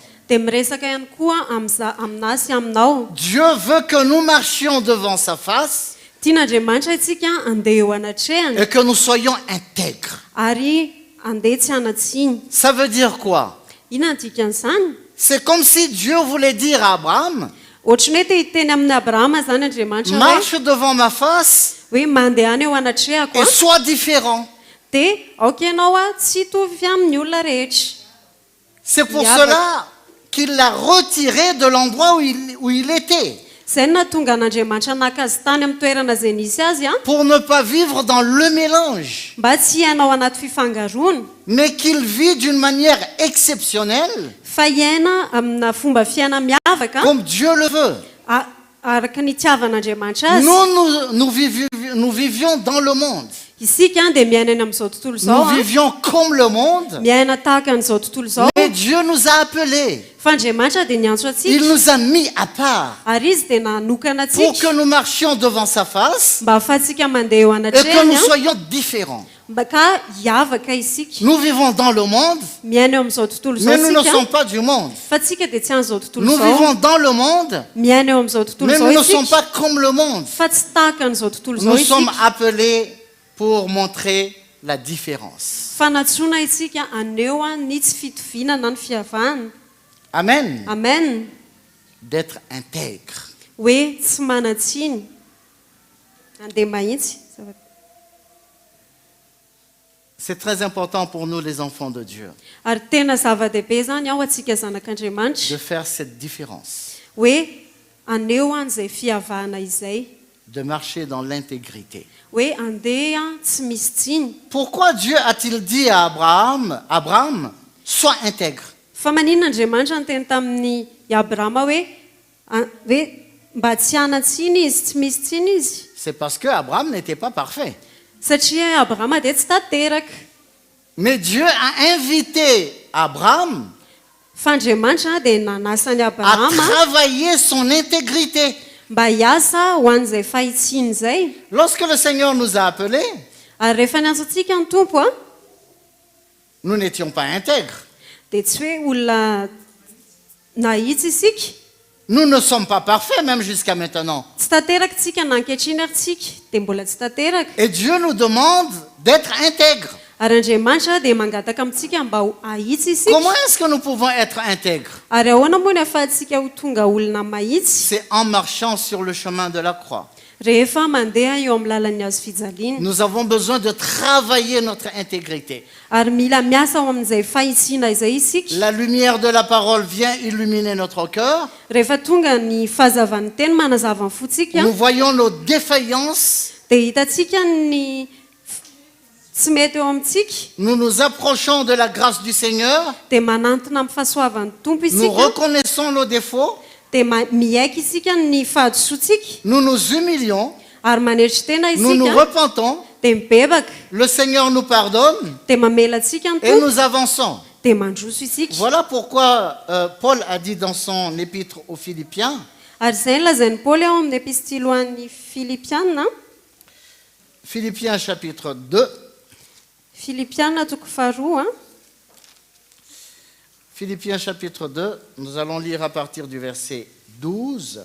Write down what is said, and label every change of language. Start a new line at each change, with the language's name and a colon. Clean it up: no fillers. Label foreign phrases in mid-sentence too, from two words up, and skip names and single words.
Malagasy: dia miresaka ihany koa aminah sy aminao.
French: Dieu veut que nous marchions devant sa face
Malagasy: Tian'Andriamanitra itsika andeha eo anatrehany
French: et que nous soyons intègres.
Malagasy: ary andeha tsy hanatsiny.
French: Ça veut dire quoi?
Malagasy: Inona ny dikan'izany?
French: C'est comme si Dieu voulait dire à Abraham,
Malagasy: Ohatrany hoe te hiteny amin'ny Abrahama zany Andriamanitra hoe
French: marche devant ma face
Malagasy: mandeha any eo anatrehako
French: et sois différent.
Malagasy: dia aoka ianao tsy hitovy amin'ny olona rehetra.
French: C'est pour Yahweh. cela qu'il l'a retiré de l'endroit où il était,
Malagasy: Izay no nahatonga an'Andriamanitra naka azy tany amin'ny toerana izay nisy azy
French: pour ne pas vivre dans le mélange,
Malagasy: mba tsy hiainao anaty fifangaroana
French: mais qu'il vit d'une manière exceptionnelle,
Malagasy: fa hiaina amina fomba fiaina miavaka
French: comme Dieu le veut.
Malagasy: araka ny itiavan'Andriamanitra azy.
French: Nous vivions dans le monde.
Malagasy: Isika dia miaina eny amin'izao tontolo
French: Nous
Malagasy: izao
French: vivions comme le monde,
Malagasy: miaina tahaka an'izao tontolo izao.
French: mais Dieu nous a appelés.
Malagasy: Fa Andriamanitra dia niantso
French: Il
Malagasy: atsika
French: nous a mis à part
Malagasy: ary izy dia nanokana
French: pour
Malagasy: atsika
French: que nous marchions devant sa face
Malagasy: mba ahafahantsika mandeha eo
French: et que nous
Malagasy: anatrehany
French: soyons différents.
Malagasy: mba ka hiavaka isika.
French: Nous vivons dans le monde,
Malagasy: Miaina eo amin'izao tontolo izao
French: mais nous ne
Malagasy: isika
French: sommes pas du monde.
Malagasy: fa tsika dia tsy an'izao tontolo
French: Nous
Malagasy: izao.
French: vivons dans le monde,
Malagasy: Miaina eo amin'izao tontolo
French: mais
Malagasy: izao
French: nous ne sommes
Malagasy: isika
French: pas comme le monde.
Malagasy: fa tsy tahaka an'izao tontolo izao
French: Nous sommes
Malagasy: isika.
French: appelés pour montrer la différence.
Malagasy: Fa natsoina isika aneo ny tsy fitovinana ny fihavahana. Amen. Amen.
French: D'être intègre.
Malagasy: Hoe tsy manatsiny andeha mahitsy.
French: C'est très important pour nous les enfants de Dieu
Malagasy: Ary tena zava-dehibe zany ao atsika
French: de
Malagasy: zanak'Andriamanitra
French: faire cette différence,
Malagasy: hoe aneo an'izay fihavahana izay,
French: de marcher dans l'intégrité.
Malagasy: hoe andeha tsy misy tsiny.
French: Pourquoi Dieu a-t-il dit à Abraham, sois intègre?
Malagasy: Fa maninona Andriamanitra nyteny tamin'ny Abrahama hoe mba tsy hanatsiny izy, tsy misy tsiny izy.
French: C'est parce que Abraham n'était pas parfait.
Malagasy: Satria Abrahama dia tsy tanteraka.
French: Mais Dieu a invité Abraham
Malagasy: Fa Andriamanitra dia nanasany
French: à
Malagasy: Abrahama
French: travailler son intégrité.
Malagasy: mba hiasa ho an'izay fahitsiny izay.
French: Lorsque le Seigneur nous a appelés,
Malagasy: Ary rehefa niantso antsika ny tompo
French: nous n'étions pas intègres.
Malagasy: dia tsy hoe olona nahitsy isika.
French: Nous ne sommes pas parfaits même jusqu'à maintenant.
Malagasy: Tsy tanteraka tsika na ankehitriny ary tsika dia mbola tsy tanteraka.
French: Et Dieu nous demande d'être intègres.
Malagasy: Ary Andriamanitra dia mangataka amintsika mba ho ahitsy isika.
French: Comment est-ce que nous pouvons être intègres?
Malagasy: Ary ahoana moa ny ahafahantsika ho tonga olona mahitsy?
French: C'est en marchant sur le chemin de la croix.
Malagasy: rehefa mandeha eo amin'ny lalan'ny hazo fijaliana
French: Nous avons besoin de travailler notre intégrité.
Malagasy: ary mila miasa ao amin'izay fahitsina izay isika
French: La lumière de la parole vient illuminer notre cœur.
Malagasy: rehefa tonga ny fahazavan'ny teny manazava ny fotsika
French: Nous voyons nos défaillances.
Malagasy: dia hitantsika ny tsy mety eo amintsika
French: Nous nous approchons de la grâce du Seigneur.
Malagasy: dia manantona amin'ny fahasoavan'ny tompo
French: Nous
Malagasy: isika
French: reconnaissons nos défauts.
Malagasy: dia miaika isika ny fahadisotsika
French: Nous nous humilions.
Malagasy: ary maneritry tena
French: Nous nous
Malagasy: isika
French: repentons.
Malagasy: dia mibebaka
French: Le Seigneur nous pardonne
Malagasy: dia mamela antsika ny
French: et
Malagasy: tompo
French: nous avançons.
Malagasy: dia mandroso isika
French: Voilà pourquoi Paul a dit dans son épître aux Philippiens,
Malagasy: ary izay lazain'ny paoly ao amin'ny epistily ho an'ny filipiana
French: Philippiens chapitre 2,
Malagasy: filipiana toko faharoa
French: Philippiens chapitre 2, nous allons lire à partir du verset 12.